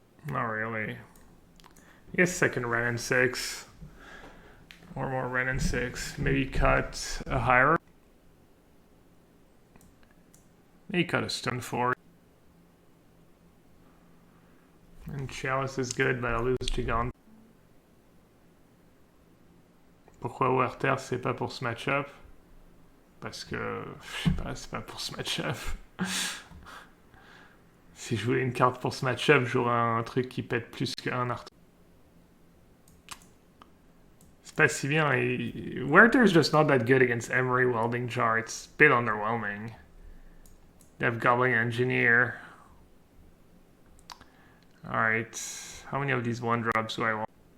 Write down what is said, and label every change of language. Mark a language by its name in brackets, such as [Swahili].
[English] Not really. I guess second Ren and 6. Or more Ren and 6. Maybe cut a higher. Maybe cut a stun 4. And Chalice is good, but I'll lose Gigant. [French] Pourquoi Werther c'est pas pour ce match-up? Parce que, je sais pas, c'est pas pour ce match-up. Si je voulais une carte pour ce match-up, j'aurais un truc qui pète plus qu'un Arthur. C'est pas si bien. [English] Werther's just not that good against Emery Welding Jar. It's a bit underwhelming. They have Goblin Engineer. Alright. How many of these 1-drops do I want?